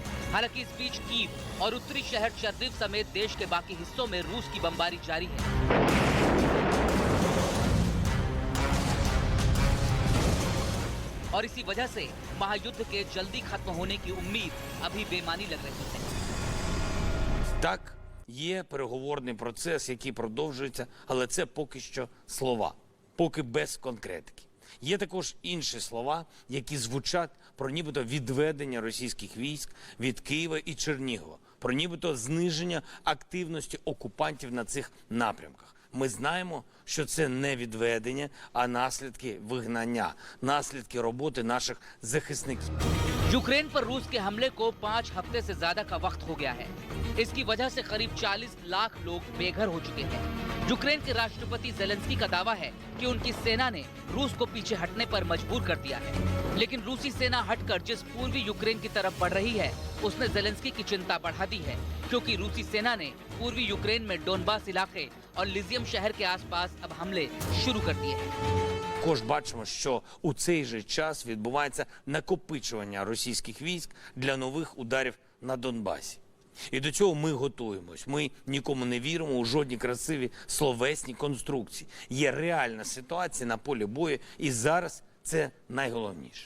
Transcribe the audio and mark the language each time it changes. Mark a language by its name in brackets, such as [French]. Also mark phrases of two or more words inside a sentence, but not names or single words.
[Hindi] हालांकि इस बीच कीव और उत्तरी शहर शर्दिव समेत देश के बाकी हिस्सों में रूस की बमबारी जारी है। और इसी वजह से महायुद्ध के जल्दी खत्म होने की उम्मीद अभी बेमानी लग रही है। [Ukrainian] Так, є переговорний процес, який продовжується, але це поки що слова, поки без конкретики. Є також інші слова, які звучать про нібито відведення російських військ від Києва і Чернігова, про нібито зниження активності окупантів на цих напрямках. Ми знаємо, що це не відведення, а наслідки вигнання, наслідки роботи наших захисників. [Hindi] यूक्रेन पर रूस के हमले को 5 हफ्ते से ज्यादा का वक्त हो गया है। इसकी वजह से करीब 40 लाख लोग बेघर हो चुके हैं। यूक्रेन के राष्ट्रपति जेलेंस्की का दावा है कि उनकी सेना ने रूस को पीछे हटने पर मजबूर कर दिया है, लेकिन रूसी सेना हटकर जिस पूर्वी यूक्रेन की तरफ बढ़ रही है उसने जेलेंस्की की चिंता बढ़ा दी है, क्योंकि रूसी सेना ने पूर्वी यूक्रेन में डोनबास इलाके और लिजियम शहर के आसपास अब हमले शुरू कर दिए हैं। [Ukrainian] Також бачимо, що у цей же час відбувається накопичування російських військ для нових ударів на Донбасі. І до цього ми готуємось. Ми нікому не віримо у жодні красиві словесні конструкції. Є реальна ситуація на полі бою, і зараз це найголовніше.